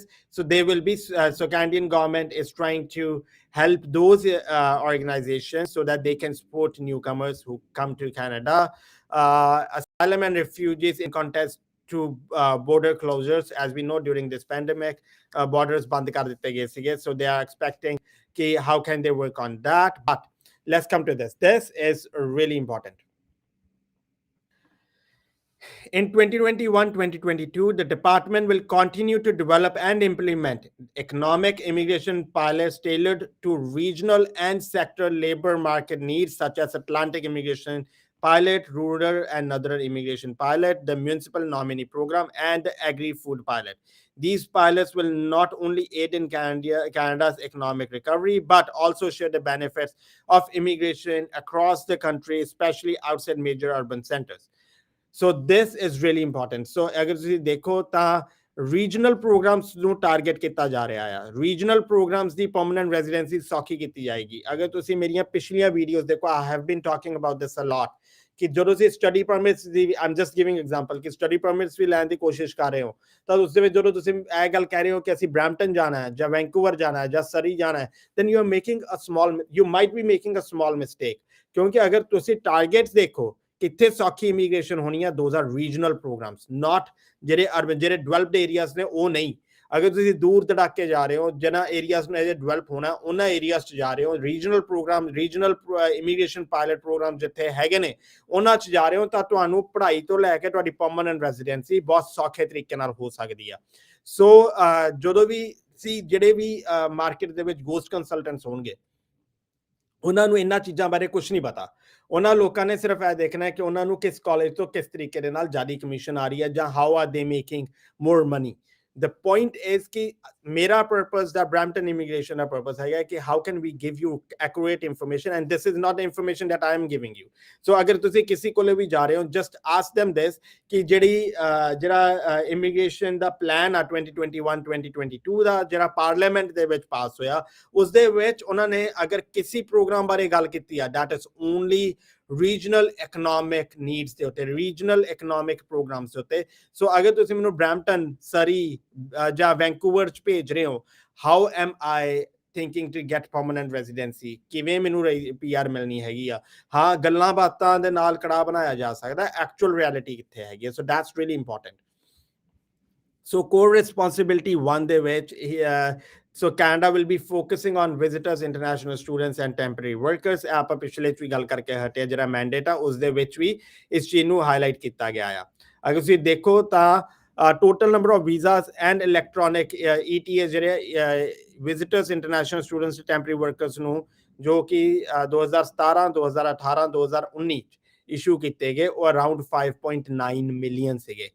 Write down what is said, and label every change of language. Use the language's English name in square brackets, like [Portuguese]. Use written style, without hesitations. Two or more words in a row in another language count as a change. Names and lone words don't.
[English] So they will be. So Canadian government is trying to help those organizations so that they can support newcomers who come to Canada. Asylum and refugees in context to border closures. As we know, during this pandemic, borders [Punjabi] ਬੰਦ ਕਰ ਦਿੱਤੇ ਗਏ ਸੀਗੇ. [English] So they are expecting how can they work on that. But let's come to this. This is really important. In 2021-2022, the department will continue to develop and implement economic immigration pilots tailored to regional and sector labor market needs, such as Atlantic immigration pilot, rural and northern immigration pilot, the municipal nominee program, and the agri-food pilot. These pilots will not only aid in Canada's economic recovery, but also share the benefits of immigration across the country, especially outside major urban centers. So this is really important. [Punjabi] So ਅਗਰ ਤੁਸੀਂ ਦੇਖੋ ਤਾਂ [English] regional programs [Punjabi] ਨੂੰ ਟਾਰਗੇਟ ਕੀਤਾ ਜਾ ਰਿਹਾ ਆ, [English] regional programs [Punjabi] ਦੀ [English] permanent residency [Punjabi] ਸੌਖੀ ਕੀਤੀ ਜਾਏਗੀ। ਅਗਰ ਤੁਸੀਂ ਮੇਰੀਆਂ ਪਿਛਲੀਆਂ ਵੀਡੀਓਜ਼ ਦੇਖੋ, [English] I have been talking about this a lot [Punjabi] ਕਿ ਜਦੋਂ ਤੁਸੀਂ [English] study permits [Punjabi] ਦੀ, [English] I am just giving example [Punjabi] ਕਿ [English] study permits [Punjabi] ਵੀ ਲੈਣ ਦੀ ਕੋਸ਼ਿਸ਼ ਕਰ ਰਹੇ ਹੋ, ਤਾਂ ਉਸ ਦੇ ਵਿੱਚ ਜਦੋਂ ਤੁਸੀਂ ਇਹ ਗੱਲ ਕਹਿ ਰਹੇ ਹੋ ਕਿ ਅਸੀਂ ਬਰੈਂਪਟਨ ਜਾਣਾ ਹੈ ਜਾਂ ਵੈਂਕੂਵਰ ਜਾਣਾ ਹੈ ਜਾਂ ਸਰੀ ਜਾਣਾ ਹੈ, [English] then you are making a small, you might be making a small mistake, [Punjabi] ਕਿਉਂਕਿ ਅਗਰ ਤੁਸੀਂ ਟਾਰਗੇਟਸ ਦੇਖੋ ਕਿੱਥੇ ਸੌਖੀ ਇਮੀਗ੍ਰੇਸ਼ਨ ਹੋਣੀ ਆ, [English] those are regional programs, not [Punjabi] ਜਿਹੜੇ ਅਰਬਨ, ਜਿਹੜੇ [English] developed areas [Punjabi] ਨੇ ਉਹ ਨਹੀਂ। ਅਗਰ ਤੁਸੀਂ ਦੂਰ ਦੜਾਕੇ ਜਾ ਰਹੇ ਹੋ, ਜਿਹਨਾਂ ਏਰੀਆਜ਼ ਨੇ ਡਿਵੈਲਪ ਹੋਣਾ, ਉਹਨਾਂ ਏਰੀਆਜ਼ 'ਚ ਜਾ ਰਹੇ ਹੋ, [English] regional program, regional immigration pilot program [Punjabi] ਜਿੱਥੇ ਹੈਗੇ ਨੇ ਉਹਨਾਂ 'ਚ ਜਾ ਰਹੇ ਹੋ, ਤਾਂ ਤੁਹਾਨੂੰ ਪੜ੍ਹਾਈ ਤੋਂ ਲੈ ਕੇ ਤੁਹਾਡੀ [English] permanent residency [Punjabi] ਬਹੁਤ ਸੌਖੇ ਤਰੀਕੇ ਨਾਲ ਹੋ ਸਕਦੀ ਆ। ਸੋ ਜਦੋਂ ਵੀ ਜਿਹੜੇ ਵੀ ਮਾਰਕੀਟ ਦੇ ਵਿੱਚ [English] ghost consultants [Punjabi] ਹੋਣਗੇ, ਉਹਨਾਂ ਨੂੰ ਇਹਨਾਂ ਚੀਜ਼ਾਂ ਬਾਰੇ ਕੁਝ ਨਹੀਂ ਪਤਾ। ਉਹਨਾਂ ਲੋਕਾਂ ਨੇ ਸਿਰਫ ਇਹ ਦੇਖਣਾ ਹੈ ਕਿ ਉਹਨਾਂ ਨੂੰ ਕਿਸ ਕਾਲਜ ਤੋਂ ਕਿਸ ਤਰੀਕੇ ਦੇ ਨਾਲ ਜ਼ਿਆਦਾ ਕਮਿਸ਼ਨ ਆ ਰਹੀ ਹੈ, ਜਾਂ [English] how are they making more money. The point is [Hindi] कि मेरा [English] purpose, the Brampton immigration purpose [Hindi] है कि [English] how can we give you accurate information, and this is not the information that I am giving you. [Hindi] So अगर तुसी किसी को भी जा रहे हो, [English] just ask them this [Punjabi] कि ਜਿਹੜਾ immigration ਦਾ plan ਆ 2021-2022 ਦਾ ਜਿਹੜਾ ਪਾਰਲੀਮੈਂਟ ਦੇ ਵਿੱਚ ਪਾਸ ਹੋਇਆ, ਉਸ ਦੇ ਵਿੱਚ ਉਹਨਾਂ ਨੇ ਅਗਰ ਕਿਸੇ ਪ੍ਰੋਗਰਾਮ ਬਾਰੇ ਗੱਲ ਕੀਤੀ ਆ, [English] that is only regional economic needs [Punjabi] ਦੇ ਉੱਤੇ, [English] regional economic programs [Punjabi] ਦੇ ਉੱਤੇ। ਸੋ ਅਗਰ ਤੁਸੀਂ ਮੈਨੂੰ ਬਰੈਂਪਟਨ, ਸਰੀ ਜਾਂ ਵੈਂਕੂਵਰ 'ਚ ਭੇਜ ਰਹੇ ਹੋ, [English] how am I thinking to get permanent residency, [Punjabi] ਕਿਵੇਂ ਮੈਨੂੰ PR ਮਿਲਣੀ ਹੈਗੀ ਆ। ਹਾਂ, ਗੱਲਾਂ ਬਾਤਾਂ ਦੇ ਨਾਲ ਕੜਾ ਬਣਾਇਆ ਜਾ ਸਕਦਾ, [English] actual reality [Punjabi] ਕਿੱਥੇ ਹੈਗੀ ਆ। [English] So that's really important. So core responsibility 1 [Punjabi] ਦੇ ਵਿੱਚ [English] so Canada will be focusing on visitors, international students and temporary workers. [Punjabi] ਆਪਾਂ ਪਿਛਲੇ 'ਚ ਵੀ ਗੱਲ ਕਰਕੇ ਹਟੇ, ਜਿਹੜਾ ਮੈਂਡੇਟ ਆ ਉਸ ਦੇ ਵਿੱਚ ਵੀ ਇਸ ਚੀਜ਼ ਨੂੰ ਹਾਈਲਾਈਟ ਕੀਤਾ ਗਿਆ ਆ। ਅਗਰ ਤੁਸੀਂ ਦੇਖੋ ਤਾਂ [English] total number of visas and electronic ETA [Punjabi] ਜਿਹੜੇ [English] visitors, international students, temporary workers [Punjabi] ਨੂੰ ਜੋ ਕਿ 2017, 2018, 2019 ਇਸ਼ੂ ਕੀਤੇ ਗਏ, ਉਹ [English] around 5.9 million [Punjabi] ਸੀਗੇ।